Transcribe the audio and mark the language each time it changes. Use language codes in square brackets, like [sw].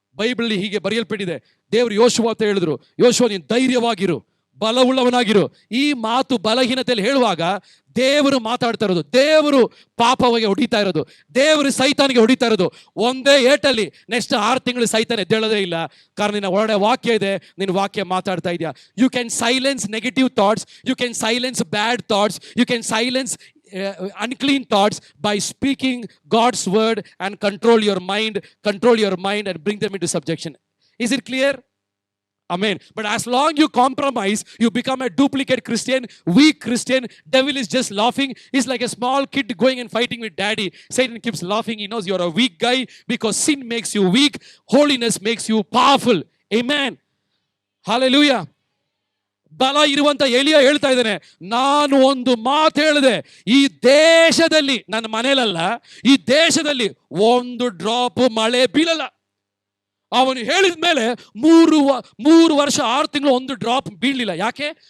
[kn] Bible ಹೀಗೆ ಬರೆಯಲ್ಪಟ್ಟಿದೆ. ದೇವರು ಯೋಶುವ ಅಂತ ಹೇಳಿದ್ರು, ಯೋಶುವ ನೀನು ಧೈರ್ಯವಾಗಿರು, ಬಲವುಳ್ಳವನಾಗಿರು. ಈ ಮಾತು ಬಲಹೀನತೆಯಲ್ಲಿ ಹೇಳುವಾಗ ದೇವರು ಮಾತಾಡ್ತಾ ಇರೋದು, ದೇವರು ಪಾಪವಾಗಿ ಹೊಡಿತಾ ಇರೋದು, ದೇವರು ಸೈತಾನಿಗೆ ಹೊಡಿತಾ ಇರೋದು. ಒಂದೇ ಏಟಲ್ಲಿ ನೆಕ್ಸ್ಟ್ 6 ತಿಂಗಳು ಸೈತಾನ ಎದ್ದೇಳೋದೇ ಇಲ್ಲ. ಕಾರಣ ನಿನ್ನ ಒಳ್ಳೆ ವಾಕ್ಯ ಇದೆ, ನಿನ್ನ ವಾಕ್ಯ ಮಾತಾಡ್ತಾ ಇದೆಯಾ. [en] You can silence negative thoughts, you can silence bad thoughts, you can silence unclean thoughts by speaking God's word and control your mind and bring them into subjection. Is it clear? Amen. But as long you compromise, you become a duplicate Christian, weak Christian. Devil is just laughing. He's like a small kid going and fighting with daddy. Satan keeps laughing. He knows you're a weak guy because sin makes you weak. Holiness makes you powerful. Amen. Hallelujah. [kn] ಬಲ ಇರುವಂತ ಎಲಿಯ ಹೇಳ್ತಾ ಇದ್ದಾನೆ, ನಾನು ಒಂದು ಮಾತು ಹೇಳಿದೆ, ಈ ದೇಶದಲ್ಲಿ, ನನ್ನ ಮನೇಲಲ್ಲ, ಈ ದೇಶದಲ್ಲಿ ಒಂದು ಡ್ರಾಪ್ ಮಳೆ ಬೀಳಲ್ಲ. ಅವನು ಹೇಳಿದ ಮೇಲೆ 3 ವರ್ಷ 6 ತಿಂಗಳು ಒಂದು ಡ್ರಾಪ್ ಬೀಳಲಿಲ್ಲ. ಯಾಕೆ?